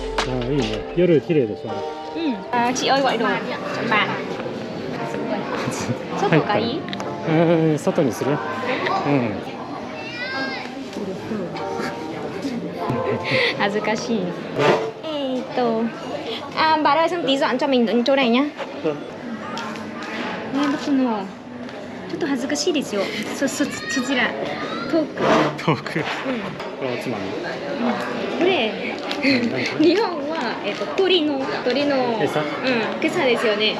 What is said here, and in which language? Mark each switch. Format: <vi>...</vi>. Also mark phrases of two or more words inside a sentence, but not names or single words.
<ja>あいいね。夜綺麗でしょ。</ja> <vi>chị ơi gọi đồ chọn bàn.</vi> <ja>外がいい？外にする？</ja> <vi>恥ずかしい。bạn ơi xong tí dọn cho mình chỗ này nhá.</vi> <ja>僕のちょっと恥ずかしいですよ。そちら遠く。これおつまみ。これ日本は鳥の餌ですよね。</ja>